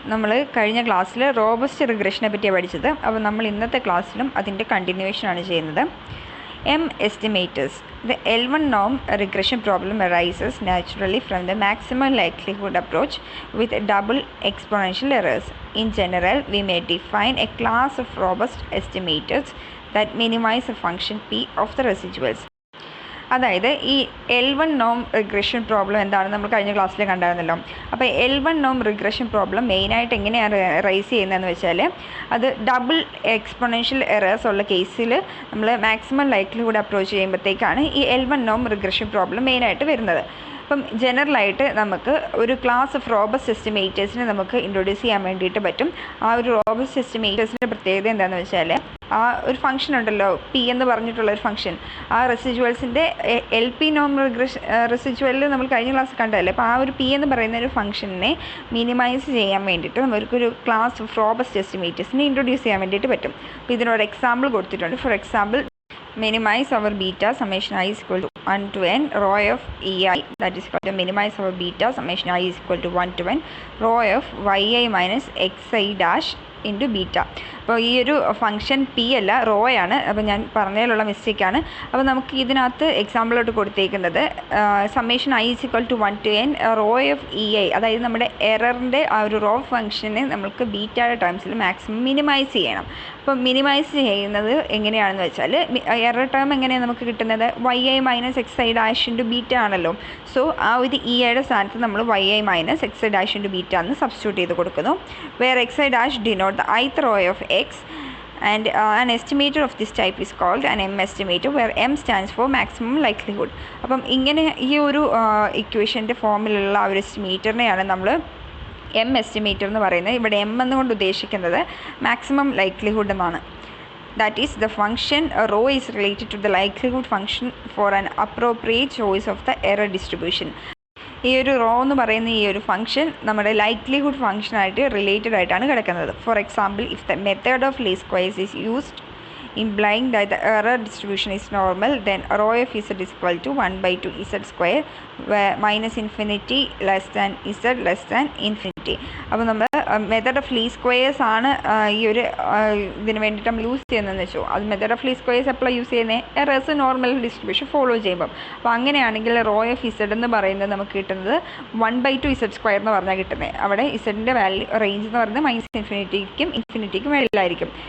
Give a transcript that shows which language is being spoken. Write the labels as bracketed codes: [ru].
[ml] നമ്മൾ കഴിഞ്ഞ ക്ലാസ്സിൽ റോബസ്റ്റ് റിഗ്രഷനെ പറ്റിയാണ് പഠിച്ചത്. അപ്പോൾ നമ്മൾ ഇന്നത്തെ ക്ലാസ്സിലും അതിൻ്റെ കണ്ടിന്യൂവേഷനാണ് ചെയ്യുന്നത്. [en] Estimators. The L1 norm regression problem arises naturally from the maximum likelihood approach with double exponential errors. In general, we may define a class of robust estimators that minimize the function p of the residuals. [ml] അതായത് ഈ L1 നോം regression problem എന്താണെന്ന് നമ്മൾ കഴിഞ്ഞ ക്ലാസ്സിൽ കണ്ടായിരുന്നല്ലോ. അപ്പോൾ L1 നോം regression problem മെയിനായിട്ട് എങ്ങനെയാണ് rice ചെയ്യുന്നതെന്ന് വെച്ചാൽ, അത് ഡബിൾ എക്സ്പൊണൻഷ്യൽ എറേഴ്സ് ഉള്ള കേസിൽ നമ്മൾ മാക്സിമം ലൈക്ലിഹുഡ് അപ്രോച്ച് ചെയ്യുമ്പോഴത്തേക്കാണ് ഈ L1 നോം റിഗ്രഷൻ പ്രോബ്ലം മെയിനായിട്ട് വരുന്നത്. അപ്പം ജനറലായിട്ട് നമുക്ക് ഒരു ക്ലാസ് ഓഫ് റോബസ്റ്റ് എസ്റ്റിമേറ്റേഴ്സിനെ നമുക്ക് ഇൻട്രൊഡ്യൂസ് ചെയ്യാൻ വേണ്ടിയിട്ട് പറ്റും. ആ ഒരു റോബസ്റ്റ് എസ്റ്റിമേറ്റേഴ്സിൻ്റെ പ്രത്യേകത എന്താണെന്ന് വെച്ചാൽ, ആ ഒരു ഫംഗ്ഷൻ ഉണ്ടല്ലോ പി എന്ന് പറഞ്ഞിട്ടുള്ള ഒരു ഫംഗ്ഷൻ, ആ റെസിജ്വൽസിൻ്റെ എൽ പി നോം റെസിജ്വലിൽ നമ്മൾ കഴിഞ്ഞ ക്ലാസ് കണ്ടതല്ലേ. അപ്പോൾ ആ ഒരു പി എന്ന് പറയുന്ന ഒരു ഫംഗ്ഷനെ മിനിമൈസ് ചെയ്യാൻ വേണ്ടിയിട്ട് നമുക്കൊരു ക്ലാസ് ഓഫ് റോബസ്റ്റ് എസ്റ്റിമേറ്റേഴ്സിനെ ഇൻട്രൊഡ്യൂസ് ചെയ്യാൻ വേണ്ടിയിട്ട് പറ്റും. അപ്പോൾ ഇതിനൊരു എക്സാമ്പിൾ കൊടുത്തിട്ടുണ്ട്. [en] For example, minimize our beta summation I is equal to 1 to n rho of ei, that is equal to minimize our beta summation I is equal to 1 to n rho of yi minus xi dash into beta. [ml] അപ്പോൾ ഈ ഒരു function P അല്ല, raw ആണ്. അപ്പോൾ ഞാൻ പറഞ്ഞതിലുള്ള മിസ്റ്റേക്കാണ്. അപ്പോൾ നമുക്ക് ഇതിനകത്ത് എക്സാമ്പിളോട്ട് കൊടുത്തേക്കുന്നത് [en] summation I is equal to 1 to n rho of e I, [ml] അതായത് നമ്മുടെ എററിൻ്റെ ആ ഒരു റോ ഫംഗ്ഷനെ നമുക്ക് ബീറ്റയുടെ ടേംസിൽ മാക്സിമം മിനിമൈസ് ചെയ്യണം. അപ്പോൾ മിനിമൈസ് ചെയ്യുന്നത് എങ്ങനെയാണെന്ന് വെച്ചാൽ, എറർ ടേം എങ്ങനെയാണ് നമുക്ക് കിട്ടുന്നത്, Y I minus X I dash into beta ആണല്ലോ. സോ ആ ഒരു ഇ ഐയുടെ സ്ഥാനത്ത് നമ്മൾ Y I minus X I dash into beta എന്ന് സബ്സ്റ്റിറ്റ്യൂട്ട് ചെയ്ത് കൊടുക്കുന്നു. [en] Where x I dash denote the ith row of x, and an estimator of this type is called an M estimator, where M stands for maximum likelihood. [ml] അപ്പം ഇങ്ങനെ ഈ ഒരു ഇക്വേഷൻ്റെ ഫോമിലുള്ള ആ ഒരു എസ്റ്റിമേറ്ററിനെയാണ് നമ്മൾ എം എസ്റ്റിമേറ്റർ എന്ന് പറയുന്നത്. ഇവിടെ എം എന്നുകൊണ്ട് ഉദ്ദേശിക്കുന്നത് മാക്സിമം ലൈക്ലിഹുഡ് എന്നാണ്. [en] That is, the function rho is related to the likelihood function for an appropriate choice of the error distribution. [ml] ഈ ഒരു റോ എന്ന് പറയുന്ന ഈ ഒരു ഫംഗ്ഷൻ നമ്മുടെ ലൈക്ലിഹുഡ് ഫംഗ്ഷനായിട്ട് റിലേറ്റഡ് ആയിട്ടാണ് കിടക്കുന്നത്. [en] For example, if the method of least squares is used implying that the error distribution is normal, then rho of z is equal to 1 by 2 z square, where minus infinity less than z less than infinity. [ml] അപ്പോൾ നമ്മൾ method of least squares ആണ് ഈ ഒരു ഇതിന് വേണ്ടിയിട്ട് നമ്മൾ use ചെയ്യുന്നതെന്ന് വെച്ചോ. അത് മെത്തേഡ് ഓഫ് ലീസ്റ്റ് സ്ക്വയേഴ്സ് എപ്പോഴാണ് യൂസ് ചെയ്യുന്നത്, എറേഴ്സ് നോർമൽ ഡിസ്ട്രിബ്യൂഷൻ ഫോളോ ചെയ്യുമ്പം. അപ്പോൾ അങ്ങനെയാണെങ്കിൽ റോ ഓഫ് ഇസഡ് എന്ന് പറയുന്നത് നമുക്ക് കിട്ടുന്നത് 1 by 2 z സ്ക്വയർ എന്ന് പറഞ്ഞാൽ കിട്ടുന്നത്. അവിടെ ഇസഡിൻ്റെ വാല്യൂ റേഞ്ച് എന്ന് പറയുന്നത് മൈനസ് ഇൻഫിനിറ്റിക്കും മേളിലായിരിക്കും.